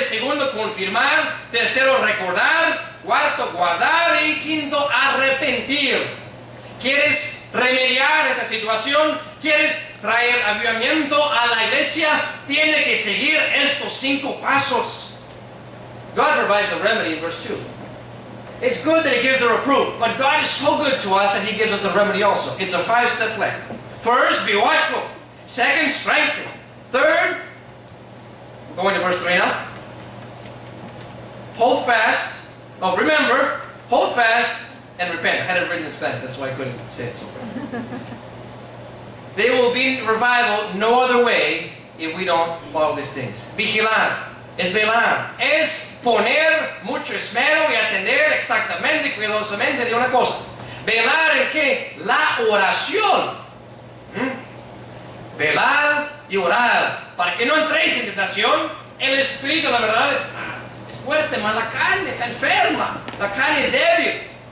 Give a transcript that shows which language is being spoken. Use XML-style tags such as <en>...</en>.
<es>Segundo, confirmar. Tercero, recordar. Cuarto, guardar. Y quinto, arrepentir. ¿Quieres remediar esta situación? ¿Quieres traer avivamiento a la iglesia? Tiene que seguir estos 5 pasos.</es> <en>God provides the remedy in verse 2. It's good that He gives the reproof, but God is so good to us that He gives us the remedy also. It's a 5-step plan. First, be watchful. Second, strengthen. Third, we're going to verse 3 now. Hold fast. Oh, remember, hold fast and repent. I had it written in Spanish, that's why I couldn't say it so far. There will be revival no other way if we don't follow these things.</en> <es>Vigilar, es velar, es poner mucho esmero y atender exactamente y cuidadosamente de una cosa. Velar en qué? La oración. Velar y orar. Para que no entréis en tentación, el espíritu, la verdad, es fuerte, mas la carne está enferma. La carne es débil.</es>